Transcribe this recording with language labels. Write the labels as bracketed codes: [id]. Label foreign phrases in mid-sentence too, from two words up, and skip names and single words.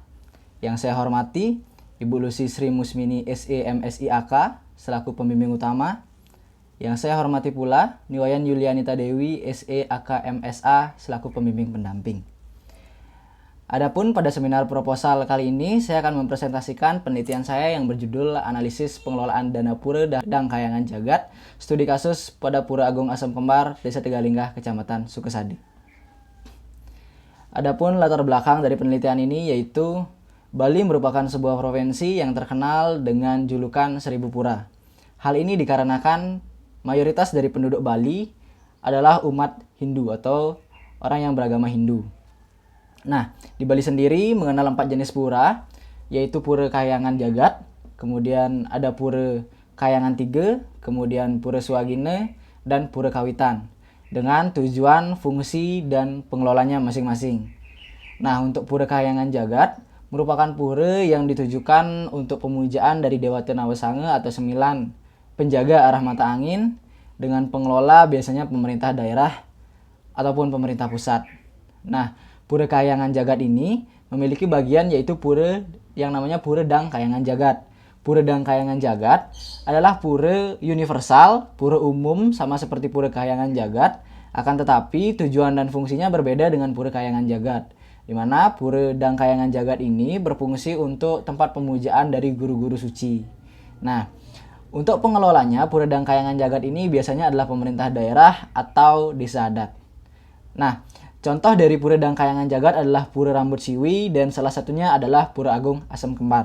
[id] Yang saya hormati, Ibu Lucy Sri Musmini SEMSIAK selaku pembimbing utama. Yang saya hormati pula, Niwayan Yulianita Dewi SEAKMSA selaku pembimbing pendamping. Adapun pada seminar proposal kali ini, saya akan mempresentasikan penelitian saya yang berjudul Analisis Pengelolaan Dana Pura dan Kahyangan Jagat, Studi Kasus pada Pura Agung Asam Kembar, Desa Tegalinggah, Kecamatan Sukesadi. Adapun latar belakang dari penelitian ini yaitu Bali merupakan sebuah provinsi yang terkenal dengan julukan Seribu Pura. Hal ini dikarenakan mayoritas dari penduduk Bali adalah umat Hindu atau orang yang beragama Hindu. Nah, di Bali sendiri mengenal 4 jenis pura, yaitu Pura Kahyangan Jagat, kemudian ada Pura Kahyangan Tiga, kemudian Pura Swagina, dan Pura Kawitan, dengan tujuan, fungsi, dan pengelolanya masing-masing. Nah, untuk Pura Kahyangan Jagat merupakan pura yang ditujukan untuk pemujaan dari Dewa Tenawasanga atau 9 penjaga arah mata angin, dengan pengelola biasanya pemerintah daerah ataupun pemerintah pusat. Nah, Pura Kahyangan Jagat ini memiliki bagian yaitu pura yang namanya Pura Dang Kahyangan Jagat. Pura Dang Kahyangan Jagat adalah pura universal, pura umum sama seperti Pura Kahyangan Jagat, akan tetapi tujuan dan fungsinya berbeda dengan Pura Kahyangan Jagat. Di mana Pura Dang Kahyangan Jagat ini berfungsi untuk tempat pemujaan dari guru-guru suci. Nah, untuk pengelolanya Pura Dang Kahyangan Jagat ini biasanya adalah pemerintah daerah atau desa adat. Nah, contoh dari Pura Dang Kahyangan Jagat adalah Pura Rambut Siwi dan salah satunya adalah Pura Agung Asam Kembar.